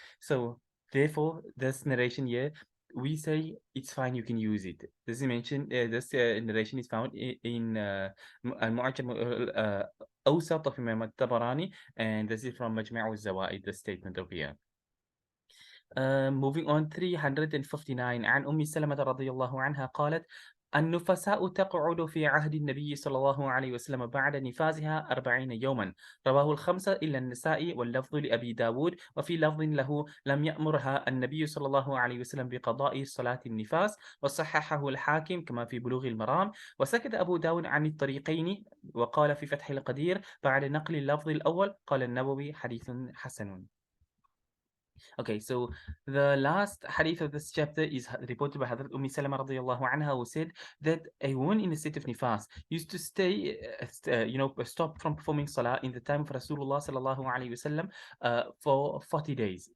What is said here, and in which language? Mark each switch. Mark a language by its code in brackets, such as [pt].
[en] So therefore, this narration here, we say it's fine, you can use it. This narration is found in Al-Mu'ajam Awsat of Imam al-Tabarani, and this is from Majma' al-Zawaid, the statement over here. Moving on, [ar] 359 عن أم سلمة رضي الله عنها قالت النفساء تقعد في عهد النبي صلى الله عليه وسلم بعد نفاسها 40 يوما، رواه الخمسة إلا النساء، واللفظ لأبي داود، وفي لفظ له لم يأمرها النبي صلى الله عليه وسلم بقضاء صلاة النفاس، وصححه الحاكم كما في بلوغ المرام. وسكت أبو داود عن الطريقين وقال في فتح القدير بعد نقل اللفظ الأول، قال النووي حديث حسن. [en] Okay, so the last hadith of this chapter is reported by Hadrat Salama radiallahu anha, who said that a woman in the state of nifas used to stay, stop from performing salah in the time of Rasulullah sallallahu alaihi wasallam for 40 days.